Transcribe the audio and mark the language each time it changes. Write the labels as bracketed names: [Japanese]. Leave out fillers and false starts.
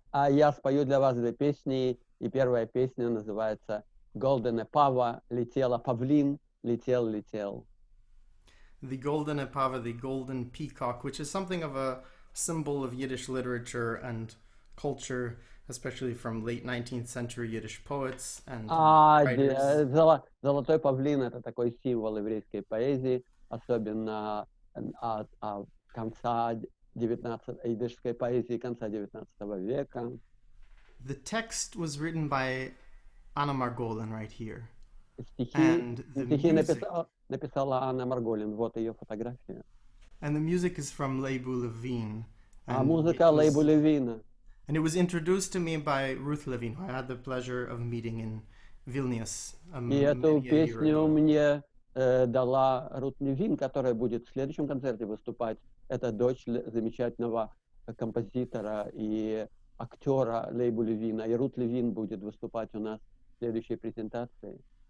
[Russian] Я спою для вас 2 песни, и первая песня называется "Goldene Pava", летела павлин, летел, летел. [English] The Goldene Pave, the golden peacock, which is something of a symbol of Yiddish literature and culture. especially from late 19th century Yiddish poets and writers. [Russian] Золотой павлин — это такой символ еврейской поэзии, особенно конца 19 идишской поэзии конца 19 века. [English] The text was written by Anna Margolin right here. [Russian] Стихи написала Анна Марголин, вот ее фотография. [English] And the music is from Leibu Levine. [Russian] А музыка Лейбу Левина. [English] And it was introduced to me by Ruth Levine, who I had the pleasure of meeting in Vilnius. [Russian] И эту песню мне дала Рут Левин, которая будет в следующем концерте выступать. Это дочь замечательного композитора и актера Лейбу Левина. И Рут Левин будет выступать у нас в следующей презентации.